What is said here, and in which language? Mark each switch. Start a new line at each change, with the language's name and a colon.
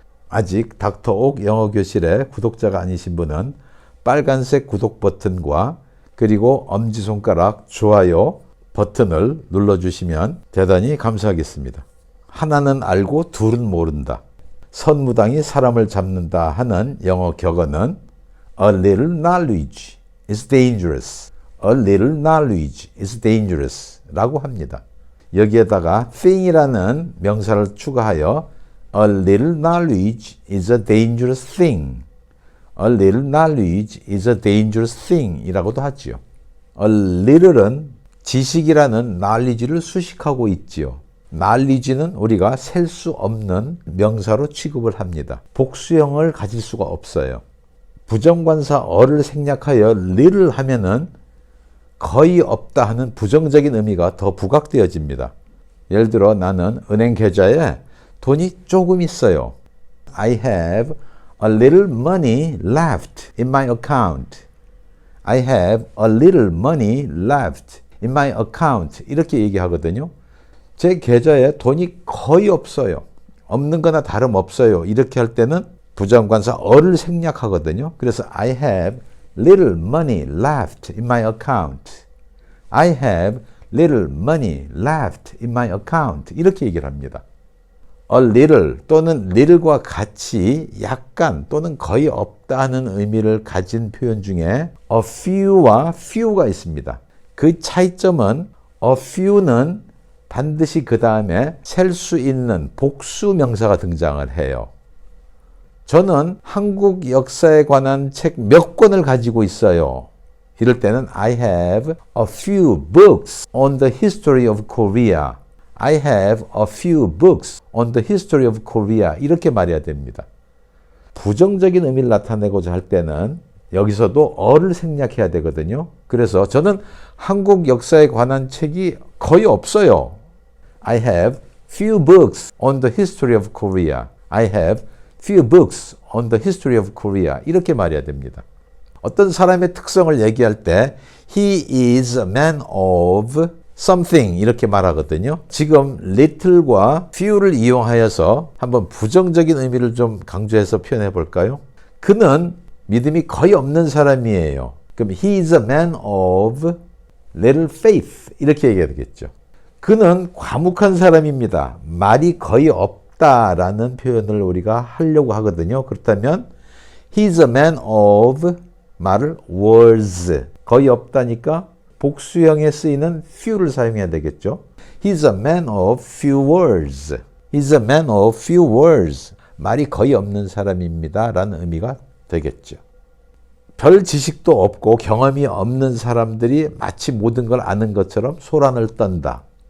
Korean: 아직 닥터옥 영어교실의 구독자가 아니신 분은 빨간색 구독 버튼과 그리고 엄지손가락 좋아요 버튼을 눌러주시면 대단히 감사하겠습니다. 하나는 알고 둘은 모른다. 선무당이 사람을 잡는다 하는 영어 격언은
English: A little knowledge is dangerous. A little knowledge is dangerous
Korean: 라고 합니다. 여기에다가 thing이라는 명사를 추가하여
English: A little knowledge is a dangerous thing. A little knowledge is a dangerous thing
Korean: 이라고도 하지요. A little은 지식이라는 knowledge를 수식하고 있지요. knowledge는 우리가 셀 수 없는 명사로 취급을 합니다. 복수형을 가질 수가 없어요. 부정관사 어를 생략하여 little 하면은 거의 없다 하는 부정적인 의미가 더 부각되어집니다. 예를 들어 나는 은행 계좌에 돈이 조금 있어요.
English: I have a little money left in my account. I have a little money left in my account.
Korean: 이렇게 얘기하거든요. 제 계좌에 돈이 거의 없어요. 없는 거나 다름없어요. 이렇게 할 때는 부정관사 어를 생략하거든요. 그래서
English: I have little money left in my account. I have little money left in my account.
Korean: 이렇게 얘기를 합니다. A little 또는 little과 같이 약간 또는 거의 없다는 의미를 가진 표현 중에 a few와 few가 있습니다. 그 차이점은 a few는 반드시 그 다음에 셀 수 있는 복수 명사가 등장을 해요. 저는 한국 역사에 관한 책 몇 권을 가지고 있어요. 이럴 때는
English: I have a few books on the history of Korea. I have a few books on the history of Korea.
Korean: 이렇게 말해야 됩니다. 부정적인 의미를 나타내고자 할 때는 여기서도 어를 생략해야 되거든요. 그래서 저는 한국 역사에 관한 책이 거의 없어요.
English: I have few books on the history of Korea. I have few books on the history of Korea.
Korean: 이렇게 말해야 됩니다. 어떤 사람의 특성을 얘기할 때
English: He is a man of something
Korean: 이렇게 말하거든요. 지금 little과 few를 이용하여서 한번 부정적인 의미를 좀 강조해서 표현해 볼까요? 그는 믿음이 거의 없는 사람이에요. 그럼
English: he is a man of little faith
Korean: 이렇게 얘기해야 되겠죠. 그는 과묵한 사람입니다. 말이 거의 없다라는 표현을 우리가 하려고 하거든요. 그렇다면
English: he is a man of
Korean: 말을
English: words
Korean: 거의 없다니까 복수형에 쓰이는 few를 사용해야 되겠죠.
English: He's a man of few words. He's a man of few words.
Korean: 말이 거의 없는 사람입니다. 라는 의미가 되겠죠. 별 지식도 없고 경험이 없는 사람들이 마치 모든 걸 아는 것처럼 소란을 떤다.